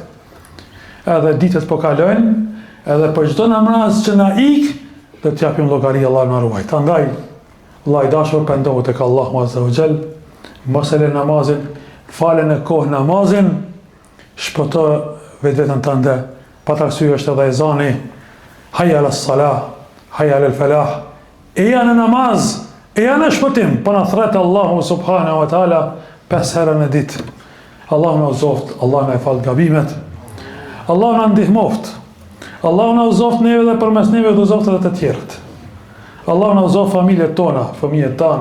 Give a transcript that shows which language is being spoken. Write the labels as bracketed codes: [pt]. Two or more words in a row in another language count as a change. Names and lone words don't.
[sq] Edhe ditët po kalojnë, edhe për çdo namaz që na ik, do të japim llogari, Allah na ruaj. Andaj, Allah i dashur, pendohu tek Allahu [ar] عز وجل, [sq] mos e lë namazin, falë në kohë namazin, shpëto vetën tënde. Pa të arsye është edhe ezani, [ar] حي على الصلاة، حي على الفلاح. [sq] E janë namaz, e janë shpëtim, po na thret Allahu [ar] سبحانه وتعالى [sq] 5 herë në ditë. Allahu na uzoft, Allahu na fal gabimet. Allahu na ndihmoft. Allahu na uzoft neve dhe përmes neve do uzoft edhe të tjerët. Allahu na uzoft familjet tona, fëmijët tanë.